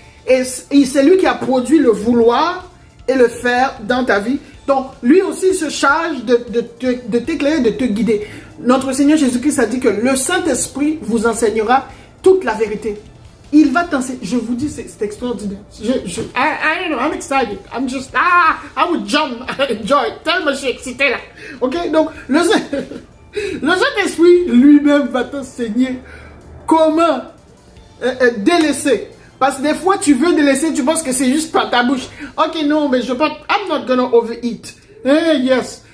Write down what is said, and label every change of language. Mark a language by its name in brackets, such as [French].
[French] Et c'est lui qui a produit le vouloir et le faire dans ta vie. Donc, lui aussi, il se charge de t'éclairer, de te guider. Notre Seigneur Jésus-Christ a dit que le Saint-Esprit vous enseignera toute la vérité. Il va t'enseigner. Je vous dis, c'est extraordinaire. [English] I don't know, I'm excited. I'm just, I would jump, enjoy. [French] Tellement je suis excité là. Ok, donc, le Saint-Esprit lui-même va t'enseigner comment délaisser. Parce que des fois, tu veux délaisser, tu penses que c'est juste par ta bouche. Ok, non, mais je pense, [English] I'm not gonna overeat. Yes.